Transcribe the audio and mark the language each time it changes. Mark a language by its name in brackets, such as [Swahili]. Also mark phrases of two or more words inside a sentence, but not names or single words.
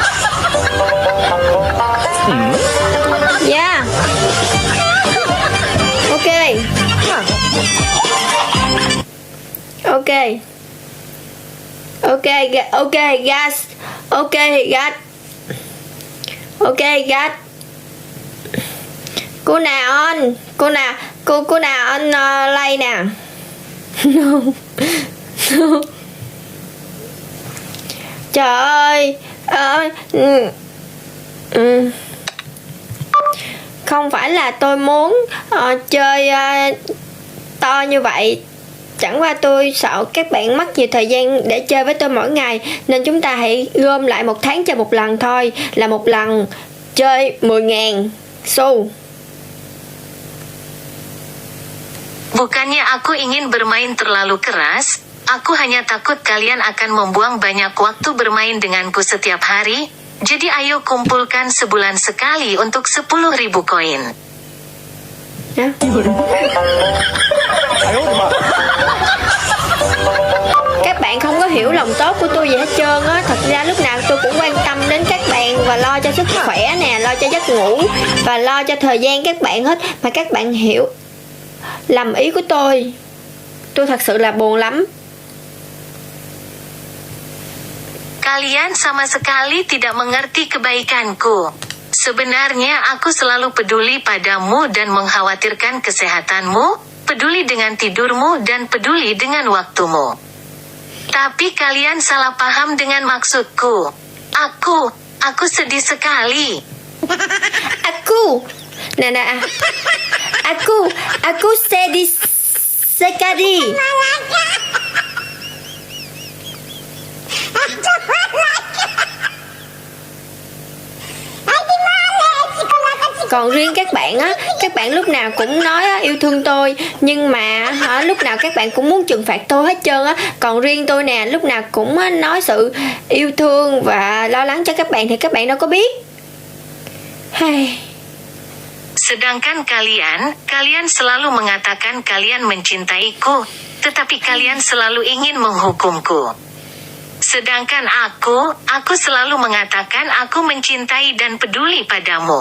[English] Ya. Oke. Oke. Oke, guys. Oke, guys. Ok guys. [Vietnamese] Cô nào on like nè. No. Trời ơi. Không phải là tôi muốn chơi to như vậy. Chẳng qua tôi sợ các bạn mất nhiều thời gian để chơi với tôi mỗi ngày. Nên chúng ta hãy gom lại 1 tháng chơi 1 lần thôi. Là 1 lần chơi 10.000 xu. [Indonesian] Bukannya aku ingin bermain terlalu keras. Aku hanya takut kalian akan membuang banyak waktu bermain denganku setiap hari. Jadi ayo kumpulkan sebulan sekali untuk 10.000 koin. Ya. [Vietnamese] Các bạn không có hiểu lòng tốt của tôi gì hết trơn á. Thật ra lúc nào tôi cũng quan tâm đến các bạn và lo cho sức khỏe nè, lo cho giấc ngủ và lo cho thời gian các bạn hết. Mà các bạn hiểu lầm ý của tôi thật sự là buồn lắm. [Indonesian] Kalian sama sekali tidak mengerti kebaikanku. Sebenarnya aku selalu peduli padamu dan mengkhawatirkan kesehatanmu, peduli dengan tidurmu dan peduli dengan waktumu. Tapi kalian salah paham dengan maksudku. Aku sedih sekali. Aku sedih sekali. [Vietnamese] Còn riêng các bạn á, các bạn lúc nào cũng nói yêu thương tôi, nhưng mà lúc nào các bạn cũng muốn trừng phạt tôi hết trơn á. Còn riêng tôi nè, lúc nào cũng nói sự yêu thương và lo lắng cho các bạn thì các bạn đâu có biết. [Indonesian] Sedangkan kalian selalu mengatakan kalian mencintaiku, tetapi kalian selalu ingin menghukumku. Sedangkan aku selalu mengatakan aku mencintai dan peduli padamu.